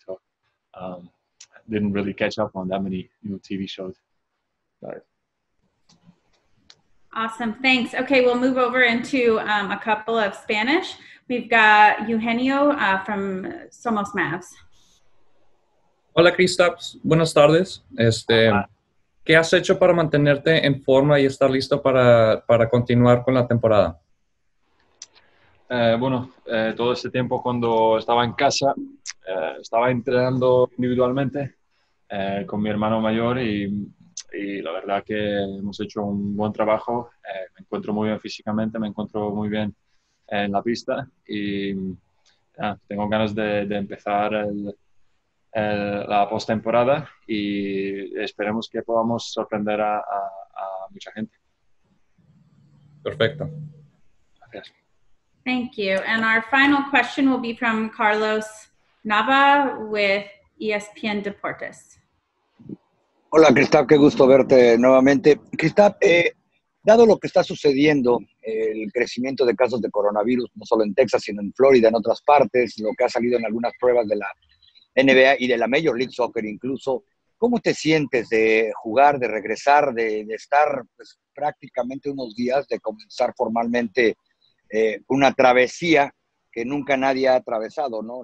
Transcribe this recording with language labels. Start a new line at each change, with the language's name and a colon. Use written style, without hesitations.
English: So didn't really catch up on that many new TV shows. Right. Awesome. Thanks. Okay, we'll move over into a couple of Spanish. We've got Eugenio from Somos Mavs.
Spanish: Hola, Kristaps. Buenas tardes. ¿Qué has hecho para mantenerte en forma y estar listo para continuar con la temporada? Todo este tiempo cuando estaba en casa, estaba entrenando individualmente con mi hermano mayor y la verdad que hemos hecho un buen trabajo. Me encuentro muy bien físicamente, me encuentro muy bien en la pista y tengo ganas de empezar la postemporada y esperemos que podamos sorprender a mucha gente. Perfecto. Gracias.
English: Thank you. And our final question will be from Carlos Nava with ESPN Deportes.
Spanish: Hola, Kristaps, qué gusto verte nuevamente. Kristaps, dado lo que está sucediendo, el crecimiento de casos de coronavirus, no solo en Texas, sino en Florida, en otras partes, lo que ha salido en algunas pruebas de la NBA y de la Major League Soccer incluso, ¿cómo te sientes de jugar, de regresar, de estar pues, prácticamente unos días, de comenzar formalmente una travesía que nunca nadie ha atravesado, ¿no?